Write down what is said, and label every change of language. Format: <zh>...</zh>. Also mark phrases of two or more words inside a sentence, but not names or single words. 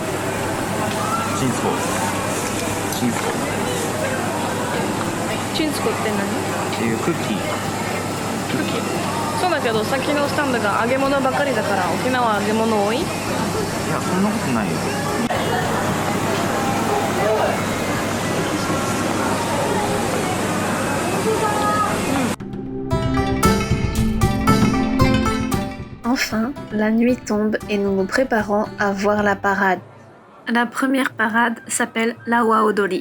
<ja>チンスコ。チンスコって何？っていうクッキー。そうだけどさっきのスタンドが揚げ物ばかりだから沖縄は揚げ物多い？いや、そんなことないよ。</ja> <fr>Enfin, la nuit tombe et nous nous préparons à voir la parade. La première parade s'appelle l'Awa Odori.</fr>